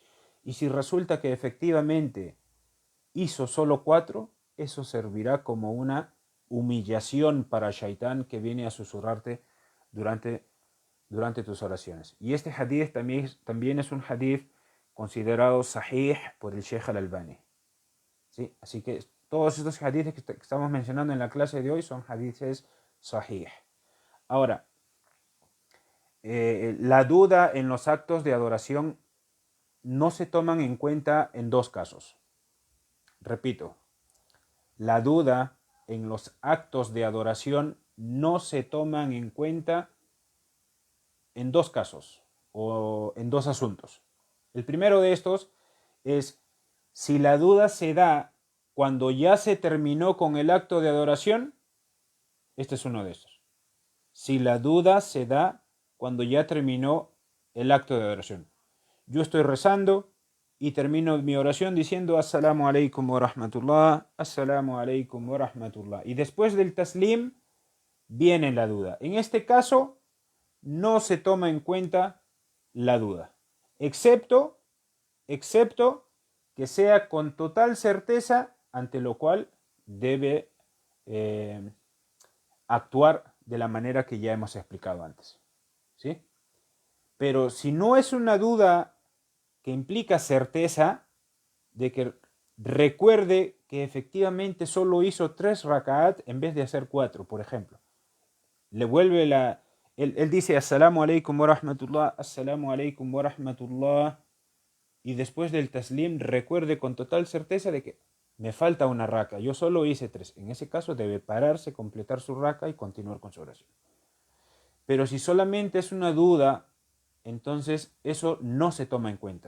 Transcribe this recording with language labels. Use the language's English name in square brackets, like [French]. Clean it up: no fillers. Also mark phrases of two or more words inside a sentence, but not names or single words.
[Spanish] Y si resulta que efectivamente hizo solo 4, eso servirá como una humillación para Shaitán, que viene a susurrarte durante tus oraciones. Y este hadith también es un hadith considerado sahih por el Sheikh al-Albani, ¿sí? Así que todos estos hadiths que estamos mencionando en la clase de hoy son hadiths sahih. Ahora, la duda en los actos de adoración no se toman en cuenta en 2 casos. Repito, la duda en los actos de adoración no se toman en cuenta en 2 casos o en 2 asuntos. El primero de estos es si la duda se da cuando ya se terminó con el acto de adoración. Este es uno de estos. Si la duda se da cuando ya terminó el acto de adoración. Yo estoy rezando y termino mi oración diciendo: [Arabic] السلام عليكم ورحمة الله، السلام عليكم ورحمة الله. [Spanish] Y después del taslim viene la duda. En este caso no se toma en cuenta la duda, excepto que sea con total certeza, ante lo cual debe actuar de la manera que ya hemos explicado antes, ¿sí? Pero si no es una duda que implica certeza de que recuerde que efectivamente solo hizo 3 rak'at en vez de hacer 4, por ejemplo. Le vuelve él dice [Arabic] السلام عليكم ورحمة الله، السلام عليكم ورحمة الله, [Spanish] y después del taslim recuerde con total certeza de que me falta una raka, yo solo hice 3. En ese caso debe pararse, completar su raka y continuar con su oración. Pero si solamente es una duda, entonces eso no se toma en cuenta.